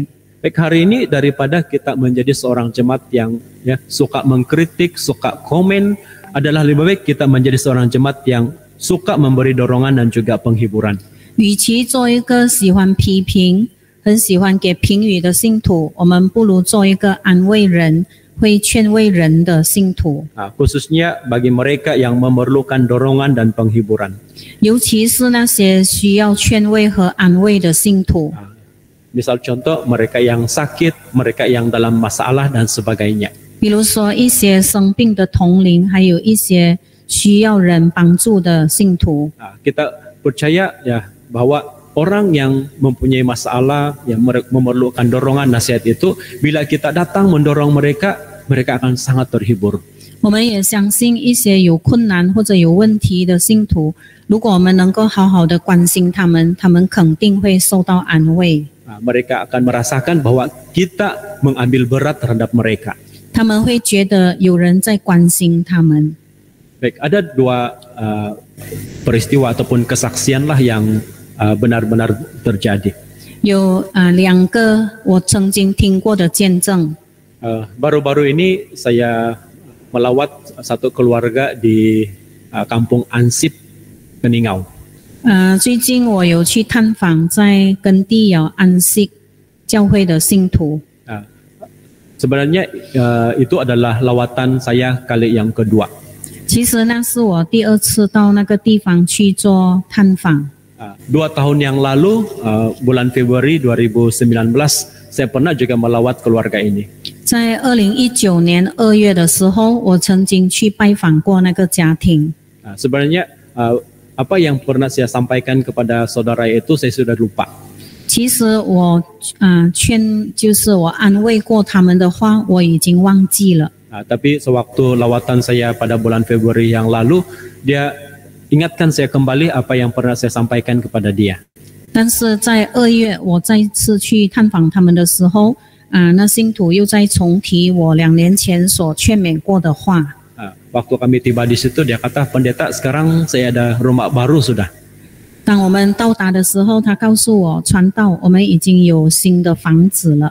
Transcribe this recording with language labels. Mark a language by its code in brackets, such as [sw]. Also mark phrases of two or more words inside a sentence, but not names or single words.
[ms] Baik, hari ini daripada kita menjadi seorang jemaat yang suka mengkritik, suka komen, adalah lebih baik kita menjadi seorang jemaat yang suka memberi dorongan dan juga penghiburan. [zh] 与其做一个喜欢批评、很喜欢给评语的信徒，我们不如做一个安慰人、会劝慰人的信徒。 [ms] Khususnya bagi mereka yang memerlukan dorongan dan penghiburan. [zh] 尤其是那些需要劝慰和安慰的信徒。 [ms] Misal contoh mereka yang sakit, mereka yang dalam masalah dan sebagainya. [zh] 比如说一些生病的同龄，还有一些需要人帮助的信徒。 [ms] Kita percaya ya bahwa orang yang mempunyai masalah, yang memerlukan dorongan nasihat itu, bila kita datang mendorong mereka, mereka akan sangat terhibur. [zh] 我们也相信一些有困难或者有问题的信徒，如果我们能够好好的关心他们，他们肯定会受到安慰。 [ms] Mereka akan merasakan bahwa kita mengambil berat terhadap mereka. [zh] 他们会觉得有人在关心他们。 [ms] Baik, ada dua peristiwa ataupun kesaksian lah yang benar-benar terjadi. [zh] 有2个我曾经听过的见证。 [ms] Baru-baru ini saya melawat satu keluarga di kampung Ansip, Keningau. [zh] 最近我有去探访在根地有安息教会的信徒。 [ms] Sebenarnya itu adalah lawatan saya kali yang kedua. [zh] 其实那是我第2次到那个地方去做探访。 [ms] 2 tahun yang lalu, bulan Februari 2019, saya pernah juga melawat keluarga ini. [zh] 在2019年2月的时候，我曾经去拜访过那个家庭。 [ms] Sebenarnya apa yang pernah saya sampaikan kepada saudara itu saya sudah lupa. [zh] 其实我就是我安慰过他们的话，我已经忘记了。 [ms] Tapi sewaktu lawatan saya pada bulan Februari yang lalu, dia ingatkan saya kembali apa yang pernah saya sampaikan kepada dia. [zh] 但是在2月我再次去探访他们的时候，那信徒又在重提我2年前所劝勉过的话。 [ms] Waktu kami tiba di situ, dia kata, pendeta sekarang saya ada rumah baru sudah. [zh] 当我们到达的时候，他告诉我，传道，我们已经有新的房子了，